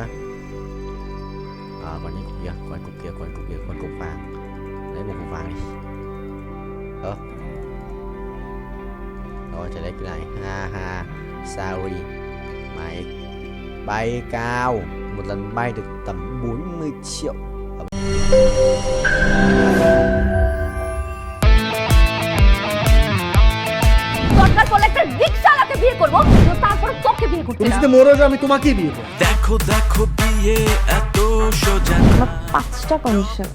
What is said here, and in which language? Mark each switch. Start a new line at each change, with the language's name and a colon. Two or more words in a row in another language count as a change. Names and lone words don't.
Vietnamese: Còn những cục kia, còn cục vàng. Lấy một cục vàng đi. Rồi, trở lấy cái này. Ha sorry. Mày bay cao. Một lần bay được tầm 40 triệu.
Bangla: তুমি যদি মরো যাও আমি তোমাকেই বিয়ে করব। দেখো বিয়ে এত সোজা। আমার 5টা কন্ডিশন।